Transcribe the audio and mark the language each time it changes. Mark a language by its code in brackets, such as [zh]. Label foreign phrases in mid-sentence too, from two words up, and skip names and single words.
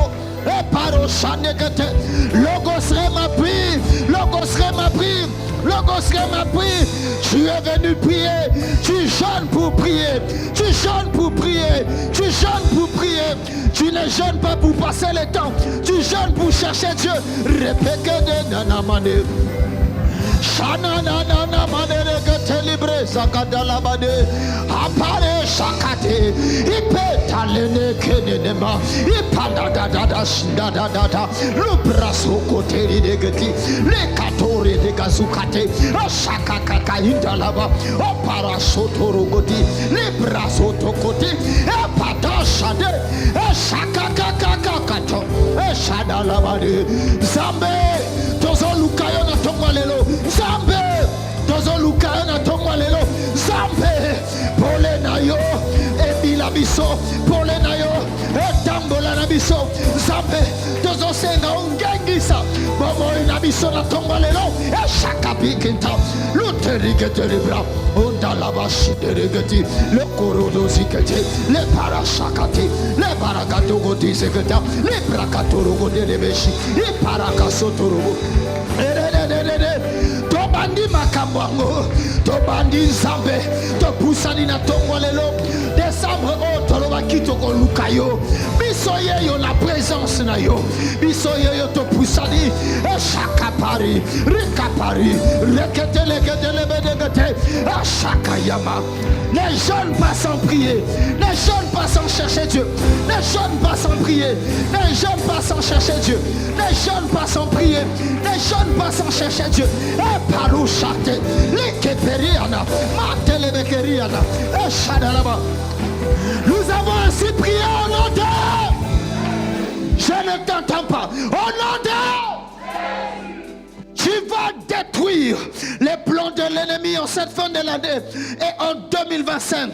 [fr] Et parochanegete. Logos ma prie. Logos ma prie. Logos ma prie. Tu es venu prier. Tu jeûnes pour prier. Tu jeûnes pour prier. Tu jeûnes pour prier. Tu ne jeûnes pas pour passer le temps. Tu jeûnes pour chercher Dieu. Répète de nanamane. Shana nana manere gete libre zakadala bade. Apare shakate. Ipe talene kenenema. Ipanda da da da da da da da. Le brasso côté de geti. Le katore de gazukate. Shaka kaka indalaba. Opara sotoro goti. Le brasso to côté. Epata shade. Shaka kaka kakato. Shadala bade. Zambe. [ln] Tozo lukayo na tongwa lelo. Zambe. Tozo lukayo na tongwa lelo. Zambe. Pole na yo. Ebila biso. Pole na yo. Etambola na biso. Zambe. Tozo senga ungengisa. Bomo ina biso na tongwa lelo. Shaka pikinta. Luterigete libra. Onda la bashi derigeti. Le korodo zikete. Le parashakati. Le barakato goti seketa. Le brakatoro gode lebeshi. Le parakasotoro. Tobandi makamwango. Tobandi zambe. Topusani na tongwa lelo. [fr] Décembre autre [ln] bakito ko lukayo. Bisoye yo [fr] la présence [ln] na yo. Bisoye yo topusani. Shakapari. Rekapari. Rekete lekete lebedegete. Shakayama. [fr] Ne jeûne pas sans prier. Ne jeûne pas sans chercher Dieu. Ne jeûne pas sans prier. Ne jeûne pas sans chercher Dieu. Ne jeûne pas sans prier. Ne jeûne pas sans chercher Dieu. Et parou chate. Lekeperiana. Matelebekeriana. Et shadalaba. Nous avons ainsi prié au nom de... Je ne t'entends pas. Au nom de... Tu vas détruire les plans de l'ennemi en cette fin de l'année et en 2025.